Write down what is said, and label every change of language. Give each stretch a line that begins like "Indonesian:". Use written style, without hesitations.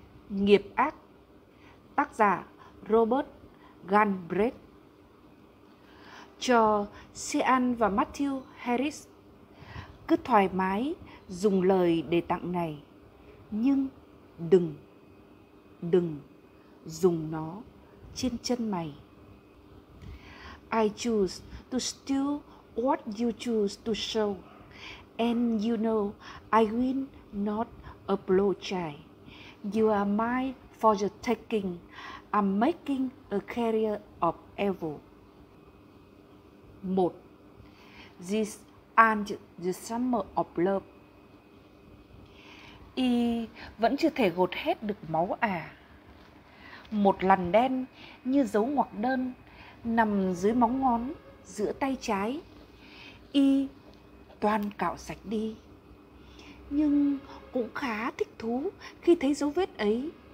Vietnamese: Nghiệp ác, tác giả Robert Galbraith, cho Sean và Matthew Harris. Cứ thoải mái dùng lời để tặng này, nhưng đừng dùng nó trên chân mày.
English: I choose to steal what you choose to show, and you know I will not apologize. You are mine for the taking. I'm making a career of evil. 1. This aren't the summer of love.
Vietnamese: Y vẫn chưa thể gột hết được máu à. Một lằn đen như dấu ngoặc đơn nằm dưới móng ngón giữa tay trái. Y toàn cạo sạch đi. Nhưng cũng khá thích thú khi thấy dấu vết ấy.